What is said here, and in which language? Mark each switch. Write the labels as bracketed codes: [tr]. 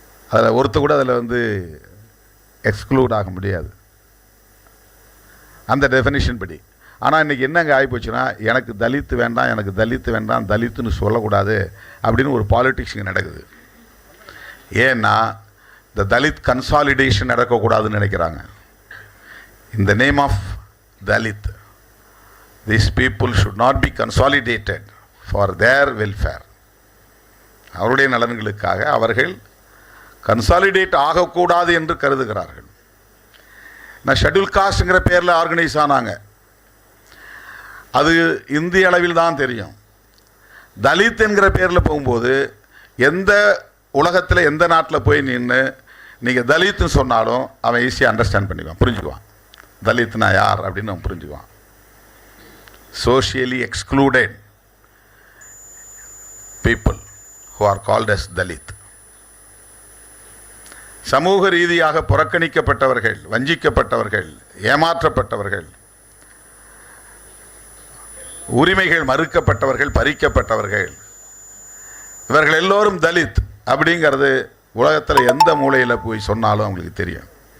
[ta] அதில் ஒருத்தர் கூட அதில் எக்ஸ்க்ளூட் ஆக முடியாது அந்த டெஃபினிஷன் படி. ஆனால் இன்றைக்கி என்னங்க ஆகிப்போச்சுன்னா, எனக்கு தலித்து வேண்டாம், எனக்கு தலித்து வேண்டாம், தலித்துன்னு சொல்லக்கூடாது அப்படின்னு ஒரு பாலிட்டிக்ஸ் இங்கே நடக்குது. ஏன்னா இந்த தலித் கன்சாலிடேஷன் நடக்கக்கூடாதுன்னு நினைக்கிறாங்க. [en] In the name of Dalit, these people should not be consolidated for their welfare. [ta] அவருடைய நலன்களுக்காக அவர்கள் கன்சாலிடேட் ஆகக்கூடாது என்று கருதுகிறார்கள். நான் ஷெட்யூல் காஸ்ட்ங்கிற பேரில் ஆர்கனைஸ் ஆனாங்க, அது இந்திய அளவில் தான் தெரியும். தலித் என்கிற பேரில் போகும்போது எந்த உலகத்தில் எந்த நாட்டில் போய் நின்று நீங்கள் தலித்துன்னு சொன்னாலும் அவன் ஈஸியாக அண்டர்ஸ்டாண்ட் பண்ணிக்குவான், புரிஞ்சுக்குவான். தலித்னா யார் அப்படின்னு அவன் புரிஞ்சுக்குவான். [en] Socially excluded people who are called as Dalit. [ta] சமூக ரீதியாக புறக்கணிக்கப்பட்டவர்கள், வஞ்சிக்கப்பட்டவர்கள், ஏமாற்றப்பட்டவர்கள், உரிமைகள் மறுக்கப்பட்டவர்கள், பறிக்கப்பட்டவர்கள், இவர்கள் எல்லோரும் தலித் அப்படிங்கிறது உலகத்தில் எந்த மூலையில் போய் சொன்னாலும் அவங்களுக்கு தெரியும்.